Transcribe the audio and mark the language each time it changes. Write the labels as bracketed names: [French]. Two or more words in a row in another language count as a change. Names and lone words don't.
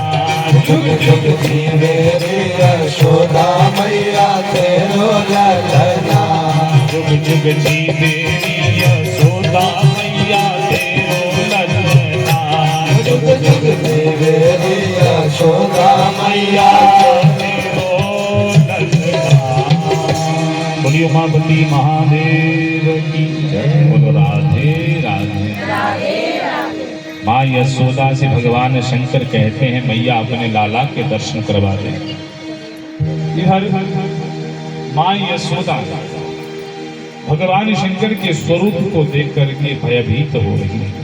[Braj] जुग जुग जीवे रे यशोदा मैया तेरो ललना जुग जुग जीवे यशोदा मैया तेरो ललना जुग जुग जीवे रे यशोदा मैया तेरो ललना। [Hindi] बोलिए उमापति महादेव की जय। बोलो राधे राधे। माँ यशोदा से भगवान शंकर कहते हैं मैया अपने लाला के दर्शन करवा दे। इधर माँ यशोदा भगवान शंकर के स्वरूप को देख करके भयभीत हो रही है।